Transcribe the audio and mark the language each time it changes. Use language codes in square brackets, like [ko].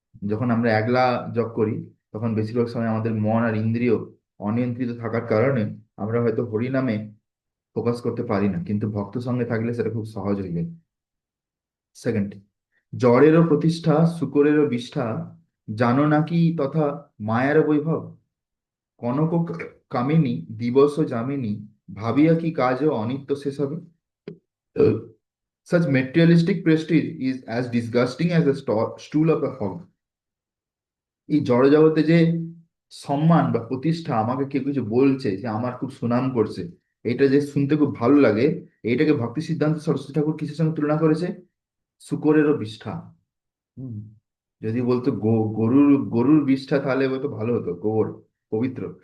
[bn] যখন আমরা একলা জপ করি, তখন বেশিরভাগ সময় আমাদের মন আর ইন্দ্রিয় অনিয়ন্ত্রিত থাকার কারণে আমরা হয়তো হরিনামে ফোকাস করতে পারি না, কিন্তু ভক্ত সঙ্গে থাকলে সেটা খুব সহজ হয়ে যায়। সেকেন্ড, জড়েরও প্রতিষ্ঠা শূকরেরও বিষ্ঠা, জানো নাকি তথা মায়ার বৈভব। কনক কামিনী দিবস যামিনী, ভাবিয়া কি কাজ ও অনিত্য শেষ হবে। [en] Such materialistic prestige is as disgusting as a stool of a hog. [bn] এই জড়জগতে যে সম্মান বা প্রতিষ্ঠা, আমাকে কেউ কিছু বলছে যে আমার খুব সুনাম করছে, এটা যে শুনতে খুব ভালো লাগে, এইটাকে ভক্তি সিদ্ধান্ত সরস্বতী ঠাকুর কিসের সঙ্গে তুলনা করেছে? শূকরেরও বিষ্ঠা। হুম। যদি বলতো গরুর গরুর বিষ্ঠা, তাহলে হয়তো ভালো হতো, গোবর পবিত্র।